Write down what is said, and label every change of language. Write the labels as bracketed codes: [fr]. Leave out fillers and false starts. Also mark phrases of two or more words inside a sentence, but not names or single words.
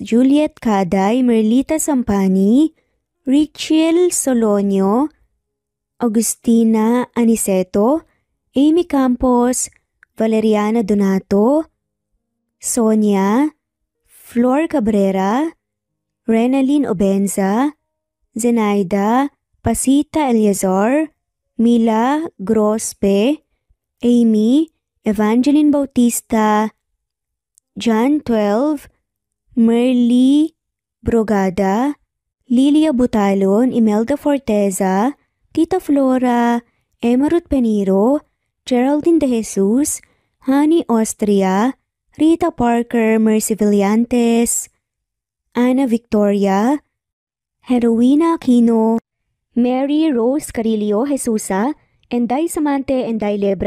[en] Juliet Caday, Merlita Sampani, Richel Solonio, Agustina Aniceto, Amy Campos, Valeriana Donato, Sonia, Flor Cabrera, Renaline Obenza, Zenaida, Pasita Eliazar, Mila Grospe, Amy, Evangeline Bautista, John 12, Merly Brogada, Lilia Butalon, Imelda Forteza, Tita Flora, Emma Ruth Peniro, Geraldine De Jesus, Honey Austria, Rita Parker, Mercy Villantes, Ana Victoria, Heroina Aquino, Mary Rose Carillo Jesusa, Enday Samante, Enday Lebra,